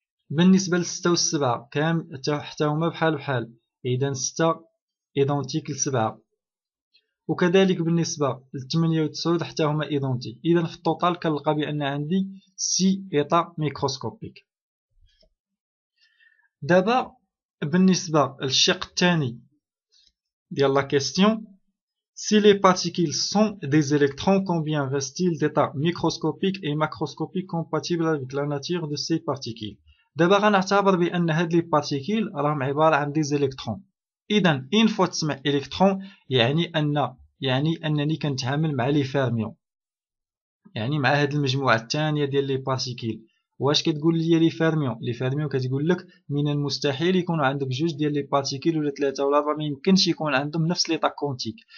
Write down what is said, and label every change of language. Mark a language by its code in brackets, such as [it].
[ar] بالنسبة للستة والسبعة حتى هما بحال، إذا 6 إيدونتيك ل7. وكذلك بالنسبة للثمانية والتسعود حتى هما إيدونتيك. إذا في التوتال كنلقى بأن عندي 6 إيطا ميكروسكوبيك. دابا بالنسبة للشق الثاني ديال لا كيستيون، [fr] si les particules sont des électrons, combien restent-ils d'états microscopiques et macroscopiques compatibles avec la nature de ces particules. [ar] دابا غنعتبر بأن هاد لي بارتيكيل راهم عبارة عن دي زيليكترون. إذا إن فوا تسمع إلكترون يعني أنني كنتعامل مع لي فيرميون، يعني مع هاد المجموعة الثانية ديال لي بارتيكيل. واش كتقول لي لي فيرميون كتقول لك من المستحيل يكونوا عندك جوج ديال لي بارتيكيل ولا ثلاثة ولا أربعة، ما يمكنش يكون عندهم نفس ليطا كونتيك.